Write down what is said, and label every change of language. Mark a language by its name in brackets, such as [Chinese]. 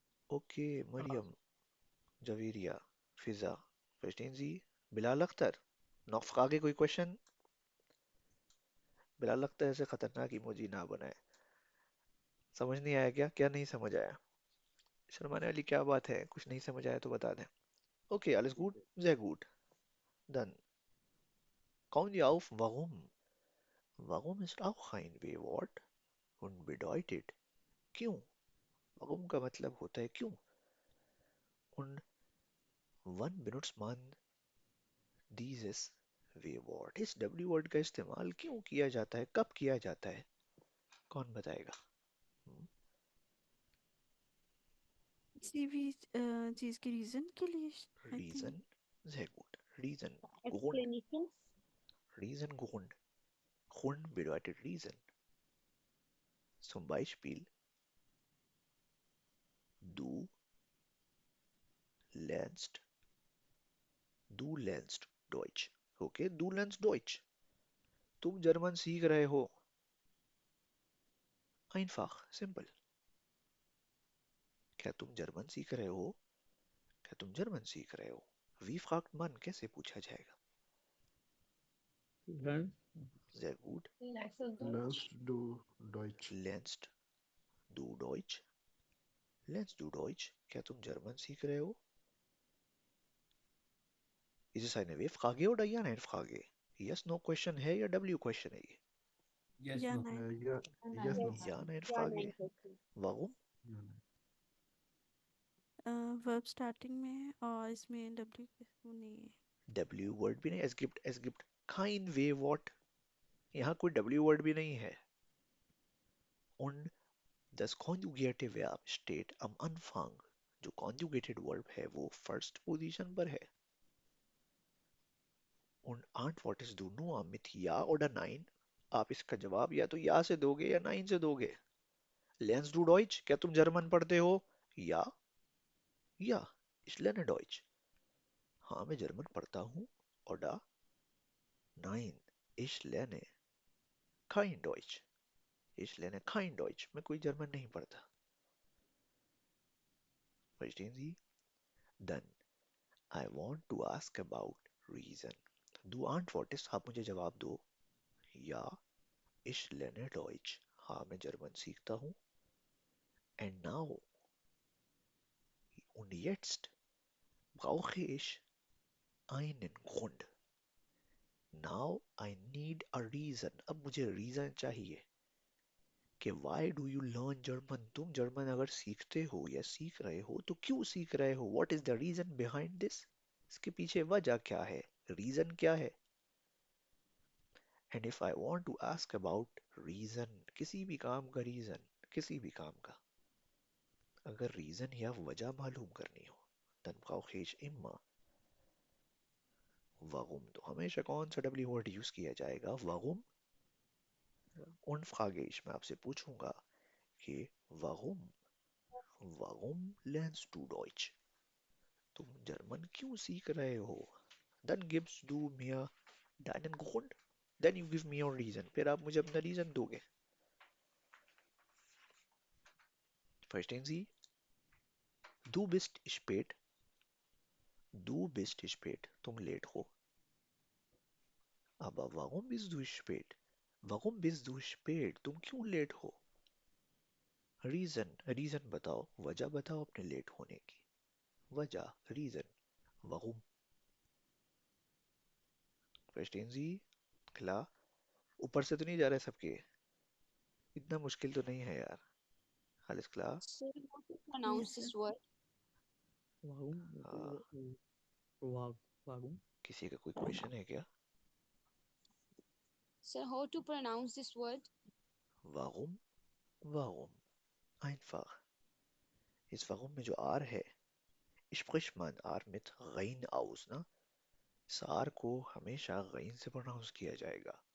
[Hindi] Okay, Maryam, Javeria, फिजा, फर्स्टीन जी, बिलाल अख्तर, नौफ आगे कोई question? Bilal लगता है ऐसे खतरनाक इमोजी ना बनाए। समझ नहीं आया क्या? क्या नहीं समझ आया? शर्माने वाली क्या बात है? कुछ नहीं समझ आया तो बता दें। [German] ओके, alles gut, sehr gut। Dann kommen wir auf warum. Warum ist auch ein W-Wort und bedeutet क्यों। [Hindi] warum का मतलब होता है क्यों। [German] und wann benutzt man dieses W-Wort, [Hindi] इस W वर्ड का इस्तेमाल क्यों किया जाता है, कब किया जाता है? कौन बताएगा? किसी भी चीज के रीजन के लिए I think. [German] रीजन, sehr gut। [English] Reason, Grund, explanation. [German] Reason, Grund। Grund bedeutet Reason। Zum Beispiel, du lernst, du lernst Deutsch। [Hindi] Okay, [German] du lernst Deutsch, [Hindi] तुम जर्मन सीख रहे हो। [German] einfach, सिंपल। [Hindi] क्या तुम जर्मन सीख रहे हो? क्या तुम जर्मन सीख रहे हो? [German] wie fragt man [Hindi] कैसे पूछा जाएगा? [English] Learn. [German] sehr gut। [English] Let's do. [German] Lernst du Deutsch? lernst du Deutsch, lernst du Deutsch, [Hindi] क्या तुम जर्मन सीख रहे हो? [German] Ist es eine W-Frage oder ja nein Frage? [Hindi] Yes no question है या W question है ये? [English] yes [German] या [English] No. [German] नाइन। [English] Ja, yes, no. [German] या nein या Frage। नाइन क्वेश्चन। warum? Ja, nein. [Hindi] Verb starting में है और इसमें डब्ल्यू नहीं है। W word भी नहीं, [German] es gibt kein W-Wort, [Hindi] यहाँ कोई W word भी नहीं है। [German] und das konjugierte Verb steht am Anfang, [Hindi] जो conjugated verb है वो first position पर है। [German] und antwortest du nur mit ja oder nein, [Hindi] आप इसका जवाब या तो या से दोगे या नाइन से दोगे। [German] lernst du Deutsch, [Hindi] क्या तुम जर्मन पढ़ते हो? या, या, [German] ich lerne Deutsch, [Hindi] हाँ मैं जर्मन पढ़ता हूँ। [German] oder nein, ich lerne kein Deutsch, ich lerne kein Deutsch, [Hindi] मैं कोई जर्मन नहीं पढ़ता। [German] Verstehen Sie? [English] Dann I want to ask about reason। [German] Du antwortest, [Hindi] आप मुझे जवाब दो। [German] Ja, ich lerne Deutsch, [Hindi] हाँ मैं जर्मन सीखता हूँ। [English] And now, [German] und jetzt brauche ich einen Grund। [Hindi] Now I need a reason, अब मुझे reason चाहिए कि [English] why do you learn German, [Hindi] तुम जर्मन अगर सीखते हो या सीख रहे हो तो क्यों सीख रहे हो? [English] What is the reason behind this? [Hindi] इसके पीछे वजह क्या है? Reason क्या है? And if I want to ask about reason, किसी भी काम का reason, किसी भी काम का, अगर रीजन या वजह मालूम करनी हो, [German] dann brauche ich immer warum. [Hindi] तो हमेशा कौन सा डब्ल्यू वर्ड यूज किया जाएगा? [German] warum. und frage ich, [Hindi] मैं आपसे पूछूंगा कि [German] warum, warum lernst du Deutsch? [Hindi] तुम जर्मन क्यों सीख रहे हो? [German] Dann gibst du mir deinen Grund. [English] Then you give me your reason. [Hindi] फिर आप मुझे अपना रीजन दोगे. [German] Verstehen Sie? Du bist spät. Du bist spät. [Hindi] तुम लेट हो. [German] Aber warum bist du spät? Warum bist du spät? [Hindi] तुम क्यों late हो? रीजन बताओ, वजह बताओ अपने लेट होने की. वजह, reason, warum. [German] Verstehen Sie? Klar? [Hindi] ऊपर से तो नहीं जा रहे सबके? इतना मुश्किल तो नहीं है यार. [German] Alles klar? [English] Sir, how to Yes, pronounce sir. this word? [German] वागुम [Hindi] हाँ, [German] वागुम [Hindi] किसी का कोई क्वेश्चन है क्या? [English] Sir, how to pronounce this word? [German] Warum? Warum? Einfach. [Hindi] इस warum में जो R है, [German] spricht man R mit Rein aus, [Hindi] ना? इस R को हमेशा Rein से प्रोनाउंस किया जाएगा.